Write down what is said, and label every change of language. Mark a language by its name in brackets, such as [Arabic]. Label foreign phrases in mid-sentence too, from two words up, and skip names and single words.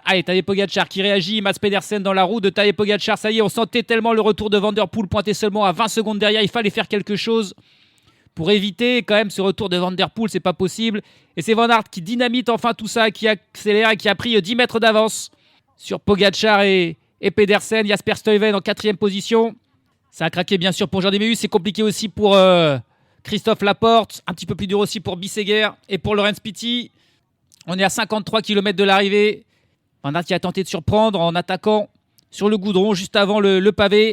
[French] Allez, Tadej Pogačar qui réagit. Mats Pedersen dans la roue de Tadej Pogačar. Ça y est, on sentait tellement le retour de Van Der Poel pointé seulement à 20 secondes derrière. Il fallait faire quelque chose pour éviter quand même ce retour de Van Der Poel. C'est pas possible. Et c'est Van Aert qui dynamite enfin tout ça, qui accélère et qui a pris 10 mètres d'avance sur Pogačar et Pedersen. Jasper Stuyven en 4e position. Ça a craqué bien sûr pour Jordi Meeus. C'est compliqué aussi pour Christophe Laporte. Un petit peu plus dur aussi pour Bissegger et pour Laurens Pitty. On est à 53 km de l'arrivée. Van Aert qui a tenté de surprendre en attaquant sur le goudron juste avant le pavé.